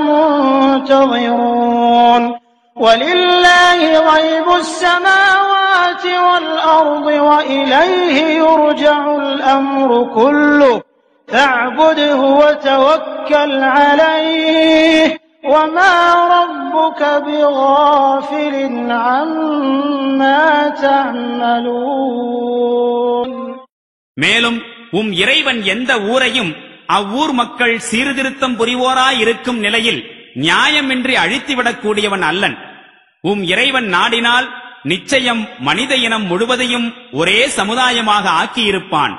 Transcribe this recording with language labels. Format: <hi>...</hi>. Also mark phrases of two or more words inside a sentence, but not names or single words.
<ar>مُنتَظِرُونَ وَلِلَّهِ غَيْبُ السَّمَاوَاتِ وَالْأَرْضِ وَإِلَيْهِ يُرْجَعُ الْأَمْرُ كُلُّهُ فَاعْبُدْهُ وَتَوَكَّلْ عَلَيْهِ وَمَا رَبُّكَ بِغَافِلٍ عَمَّا تَعْمَلُونَ</ar> <ta>மேலும் இறைவன் எந்த ஊரையும் அவ்வூர் மக்கள் சீர்திருத்தம் புரிவோராய் இருக்கும் நிலையில் நியாயமின்றி அழித்துவிடக்கூடியவன் அல்லன். இறைவன் நாடினால் நிச்சயம் மனித இனம் முழுவதையும் ஒரே சமுதாயமாக ஆக்கியிருப்பான்.</ta>